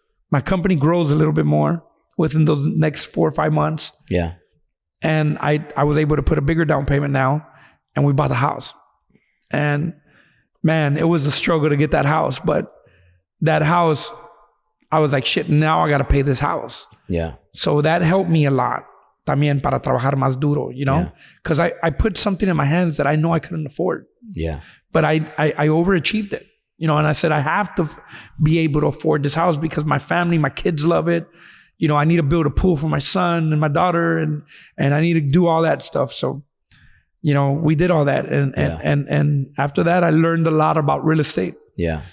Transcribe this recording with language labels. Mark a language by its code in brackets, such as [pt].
[en] My company grows a little bit more within those next 4 or 5 months. Yeah. And I was able to put a bigger down payment now. And we bought the house. And man, it was a struggle to get that house, but that house, I was like, shit, now I got to pay this house. Yeah. So that helped me a lot. [es] También para trabajar más duro, you know? [en] Because I put something in my hands that I know I couldn't afford. Yeah. But I overachieved it, you know? And I said, I have to be able to afford this house because my family, my kids love it. You know, I need to build a pool for my son and my daughter and I need to do all that stuff. So, you know, we did all that. And after that, I learned a lot about real estate. Yeah.